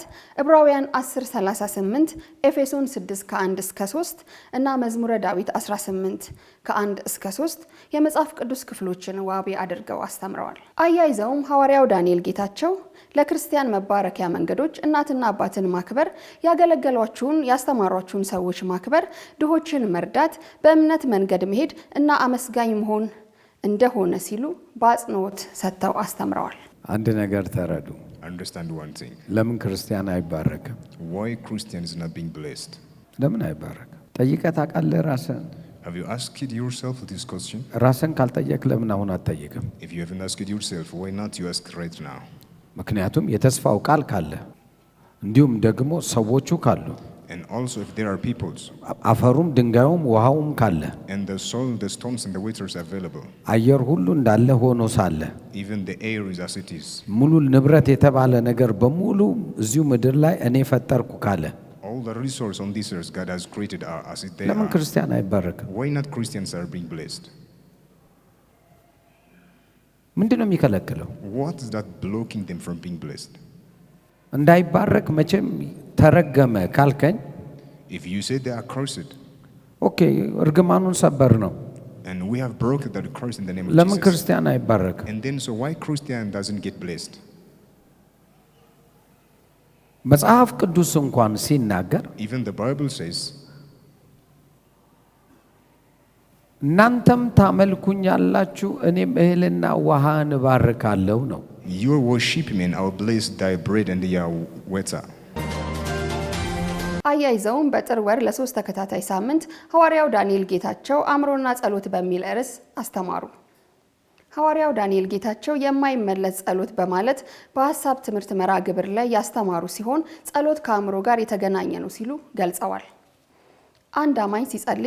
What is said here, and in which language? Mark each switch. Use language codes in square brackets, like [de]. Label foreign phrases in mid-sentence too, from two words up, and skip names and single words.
[am] ዕብራውያን 10:38 ኤፌሶን 6:1-3 እና መዝሙረ ዳዊት 18:1-3 የመጽሐፍ ቅዱስ ክፍሎችን ዋቢ አድርገው አስተምረዋል። አያይዘውም ሐዋርያው ዳንኤል ጌታቸው ለክርስቲያን መባረኪያ መንገዶች እናትና አባትን ማክበር፣ ያገለገሏችሁን ያስተማሯችሁን ሰዎች ማክበር፣ ድሆችን መርዳት፣ በእምነት መንገድ መሄድ እና አመስጋኝ መሆን እንደሆነ ሲሉ በአጽንኦት ሰጥተው አስተምረዋል። አንድ ነገር ተረዱ። [en] Understand one thing. [am] ለምን ክርስቲያን አይባረክም? [en] Why Christian is not being blessed? [am] ለምን አይባረክም? ጠይቀህ ታውቃለህ ራስህን? [en] Have you asked yourself this question? [am] ራስህን ካልጠየቅ ለምን አሁን አትጠይቅም? [en] If you haven't asked yourself, why not you ask right now? [am] ምክንያቱም የተስፋው ቃል ካለ እንዲሁም ደግሞ ሰዎቹ ካሉ [en] And also if there are peoples [am] አፈሩም ድንጋዩም ውሃውም ካለ [en] and the soil, the stones and the waters available, [am] አየር ሁሉ እንዳለ ሆኖ ሳለ [en] even the air is as it is, [am] ሙሉ ንብረት የተባለ ነገር በሙሉ እዚሁ ምድር ላይ እኔ ፈጠርኩ ካለ [en] all the resources on this earth God has created are as it they [am] ለምን [en] are. [am] ክርስቲያን አይባረክም? [en] Why not Christians are being blessed? [am] ምንድነው የሚከለክለው? [en] What is that blocking them from being blessed? [am] እንዳይባረክ መቼም ተረገመ ካልከኝ [en] If you say they are cursed, [am] ኦኬ እርግማኑን ሰበር ነው። [en] and we have broken that curse in the name of [am] ለምን [en] Jesus. [am] ክርስቲያን አይባረክም? [en] And then so why Christian doesn't get blessed? [am] መጽሐፍ ቅዱስ እንኳን ሲናገር [en] Even the Bible says, [am] እናንተም ታመልኩኛላችሁ እኔም እህልና ውሃን እባርካለሁ ነው። [en] you worship me and I will bless thy bread and your water. [am] አያይዘውም በጥር ወር ለሶስት ተከታታይ ሳምንት ሐዋርያው ዳንኤል ጌታቸው አእምሮና ጸሎት በሚል ርዕስ አስተማሩ። ሐዋርያው ዳንኤል ጌታቸው የማይመለስ ጸሎት በማለት በሐሳብ ትምህርት መርሃ ግብር ላይ ያስተማሩ ሲሆን ጸሎት ከአእምሮ ጋር የተገናኘ ነው ሲሉ ገልጸዋል። አንድ አማኝ ሲጸልይ